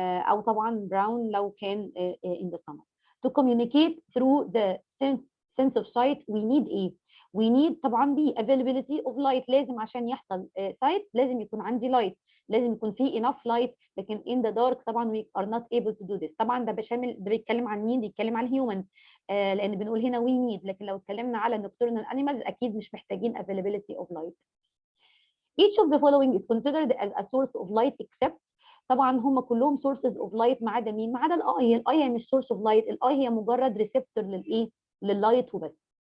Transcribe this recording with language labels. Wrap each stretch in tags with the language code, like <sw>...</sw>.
<ar>او طبعا</ar> <en>brown</en> <ar>لو كان</ar> <en>in the summer. To communicate through the sense of sight we need</en> <ar>ايه؟</ar> <en>we need</en> <ar>طبعا</ar> <en>the availability of light.</en> <ar>لازم عشان يحصل sight لازم يكون عندي light، لازم يكون في</ar> <en>enough light.</en> <ar>لكن</ar> <en>in the dark</en> <ar>طبعا</ar> <en>we are not able to do this.</en> <ar>طبعا ده بشامل، ده بيتكلم عن مين؟ بيتكلم عن الهيومن، لان بنقول هنا</ar> <en>we need.</en> <ar>لكن لو اتكلمنا على nocturnal animals اكيد مش محتاجين</ar> <en>availability of light. Each of the following is considered as a source of light except.</en> <ar>طبعا هم كلهم</ar> <en>sources of light</en> <ar>ما عدا مين؟ ما عدا الاي. الاي هي مش</ar> <en>source of light،</en> <ar>الاي هي مجرد receptor للايه؟ لللايت وبس.</ar>